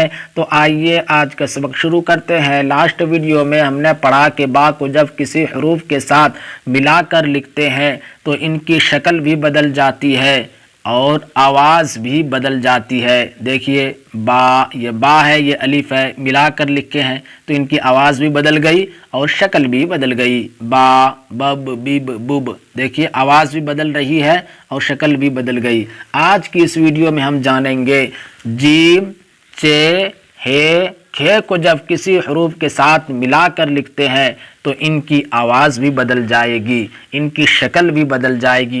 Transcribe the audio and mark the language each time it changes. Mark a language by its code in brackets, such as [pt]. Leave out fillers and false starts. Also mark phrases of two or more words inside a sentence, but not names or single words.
[ur] تو آئیے آج کا سبق شروع کرتے ہیں۔ [en] last video [ur] میں ہم نے پڑھا کہ با کو جب کسی حروف کے ساتھ ملا کر لکھتے ہیں تو ان کی شکل بھی بدل جاتی ہے اور آواز بھی بدل جاتی ہے۔ دیکھیے با، یہ با ہے، یہ الف ہے، ملا کر لکھے ہیں تو ان کی آواز بھی بدل گئی اور شکل بھی بدل گئی۔ با، بب، بیب، بب، دیکھیے آواز بھی بدل رہی ہے اور شکل بھی بدل گئی۔ آج کی اس ویڈیو میں ہم جانیں گے جیم، چے، ہے، کھے کو جب کسی حروف کے ساتھ ملا کر لکھتے ہیں تو ان کی آواز بھی بدل جائے گی، ان کی شکل بھی بدل جائے گی۔